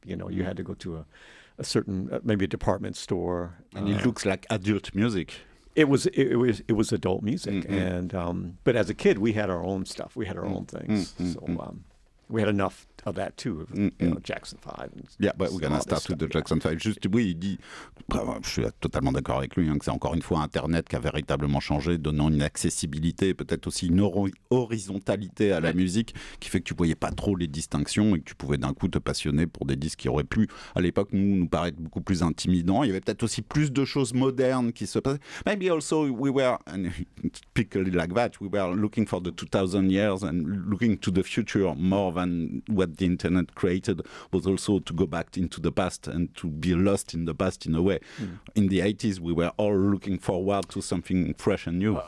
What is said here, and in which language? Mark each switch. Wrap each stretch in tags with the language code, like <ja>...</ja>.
<en>You had to go to a certain maybe a department store. And it looks like adult music. It was adult music, and but as a kid we had our own stuff. We had our own things. So we had enough of that too. Jackson 5. Yeah, but we're gonna start with the Jackson 5.</en> <fr>Juste, oui, il dit, je suis totalement d'accord avec lui, que c'est encore une fois Internet qui a véritablement changé, donnant une accessibilité, peut-être aussi une horizontalité à la musique, qui fait que tu voyais pas trop les distinctions et que tu pouvais d'un coup te passionner pour des disques qui auraient pu, à l'époque, nous paraître beaucoup plus intimidants. Il y avait peut-être aussi plus de choses modernes qui se passaient.</fr> <en>Maybe also we were, and typically like that, we were looking for the 2000 years and looking to the future more than what the internet created, was also to go back into the past and to be lost in the past in a way. In the 80s, we were all looking forward to something fresh and new.</en>